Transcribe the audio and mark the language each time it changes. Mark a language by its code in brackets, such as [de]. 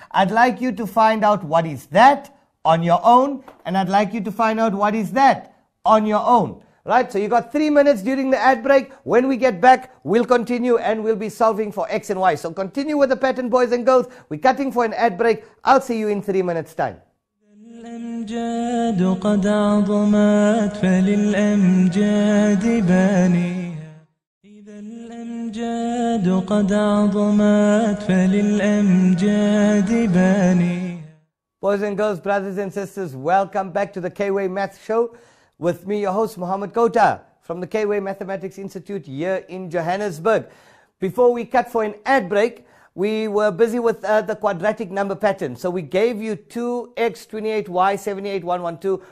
[en] I'd like you to find out what is that on your own, and I'd like you to find out what is that on your own. Right, so you got 3 minutes during the ad break. When we get back, we'll continue and we'll be solving for x and y. So continue with the pattern, boys and girls. We're cutting for an ad break. I'll see you in 3 minutes time. [ar] الأمجاد قد عظمت فللأمجاد بانيها إذا الأمجاد قد عظمت فللأمجاد بانيها. [en] Boys and girls, brothers and sisters, welcome back to the K-Way Math Show. With me, your host, Mohammed Kota, from the K-Way Mathematics Institute here in Johannesburg. Before we cut for an ad break, we were busy with the quadratic number pattern. So we gave you 2x, 28y, 78, 112.